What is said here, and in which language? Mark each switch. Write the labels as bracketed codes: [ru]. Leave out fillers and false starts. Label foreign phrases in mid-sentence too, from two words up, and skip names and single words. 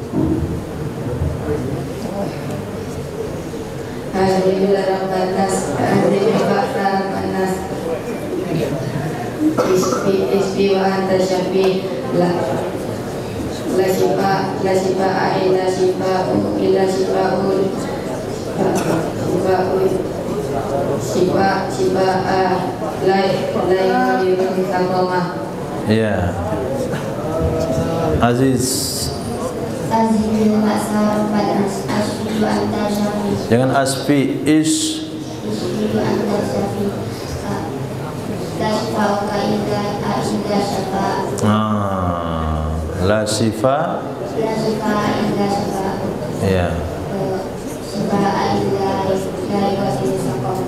[ar] أذهب ربّ الناس اشف و أنت الشافي لا شفاء إلا شفاؤ شفاء لا يغادر سقما. [id] Ya. Aziz. [ar] أذهب البأس ربّ الناس اشف و أنت الشافي. [id] Jangan asfi, [ar] is. اشف و أنت الشافي لا شفاءك إلا شفاء'. لا شفاء. لا شفاء إلا شفاؤ. [id] Ya. [ar] شفاء إلا يغادر سقما.